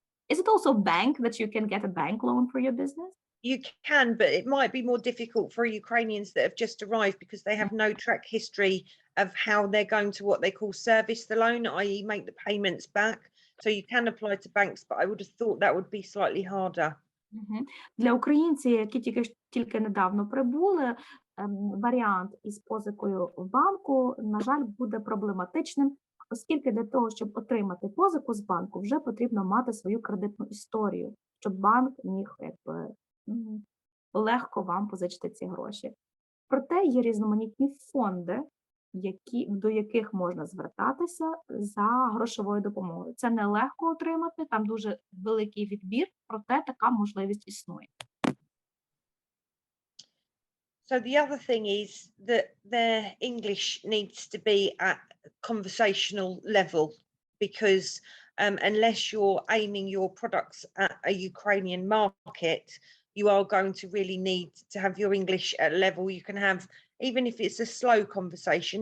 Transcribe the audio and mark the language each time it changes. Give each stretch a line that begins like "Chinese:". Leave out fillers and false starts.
English: Is it also a bank that you can get a bank loan for your business? You can, but it might be more difficult for Ukrainians that have just arrived because they have no track history of how they're going to what they call service the loan, i.e. make the payments back. So you can apply to banks, but I would have thought that would be slightly harder.
Ukrainian: Для українців, які тільки недавно прибули, варіант із позикою в банку, на жаль, буде проблематичним, оскільки для того, щоб отримати позику з банку, вже потрібно мати свою кредитну історію, щоб банк міг легко вам позичити ці гроші. Проте є різноманітні фонди, до яких можна звертатися за грошовою допомогою. Це нелегко отримати, там дуже великий відбір, проте така можливість існує.
English: So the other thing is that their English needs to be at conversational level because unless you're aiming your products at a Ukrainian market, you are going to really need to have your English at a level you can have, even if it's a slow conversation.